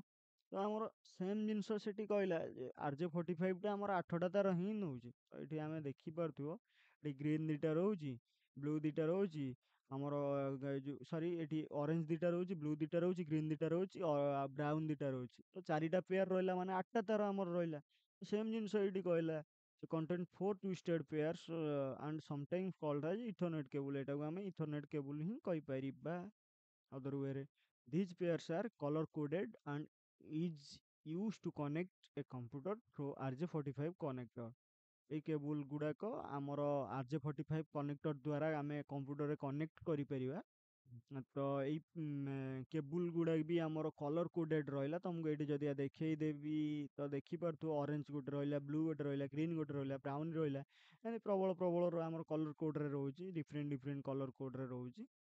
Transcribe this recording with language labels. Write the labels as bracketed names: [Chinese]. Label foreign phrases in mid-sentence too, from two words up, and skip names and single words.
[Odia] ତ ଆମର ସେମ୍ ଜିନିଷ ସେଠି କହିଲା ଯେ RJ45 ଟା ଆମର ଆଠଟା ତାର ହିଁ ନଉଛି। ତ ଏଠି ଆମେ ଦେଖିପାରୁଥିବ, ଏଠି ଗ୍ରୀନ୍ ଦିଟା ରହୁଛି, ବ୍ଲୁ ଦିଟା ରହୁଛି, ଆମର ଯୋଉ ସରି ଏଠି ଅରେଞ୍ଜ ଦିଟା ରହୁଛି, ବ୍ଲୁ ଦିଟା ରହୁଛି, ଗ୍ରୀନ୍ ଦିଟା ରହୁଛି, ବ୍ରାଉନ୍ ଦିଟା ରହୁଛି। ତ ଚାରିଟା ପେୟାର ରହିଲା ମାନେ ଆଠଟା ତାର ଆମର ରହିଲା। ସେମ୍ ଜିନିଷ ଏଇଠି କହିଲା, [English] contain four twisted pairs and sometimes called as Ethernet cable, [Odia] ଏଟାକୁ ଆମେ [English] Ethernet cable [Odia] ହିଁ କହିପାରିବା। [English] other way ରେ these pairs are color coded and is used to connect a computer through RJ45 connector। [Odia] ଏଇ କେବୁଲ ଗୁଡାକ ଆମର RJ45 କନେକ୍ଟର ଦ୍ୱାରା ଆମେ କମ୍ପ୍ୟୁଟରରେ କନେକ୍ଟ କରିପାରିବା। ତ ଏଇ କେବୁଲ ଗୁଡାକ ବି ଆମର [English] color coded [Odia] ରହିଲା। ତମକୁ ଏଇଠି ଯଦି ଦେଖେଇଦେବି ତ ଦେଖିପାରୁଥିବ, ଅରେଞ୍ଜ ଗୋଟେ ରହିଲା, ବ୍ଲୁ ଗୋଟେ ରହିଲା, ଗ୍ରୀନ୍ ଗୋଟେ ରହିଲା, ବ୍ରାଉନ ରହିଲା, ଏମିତି ପ୍ରବଳ ପ୍ରବଳ ଆମର [English] color codere [Odia] ରହୁଛି, [English] different different color codere [Odia] ରହୁଛି।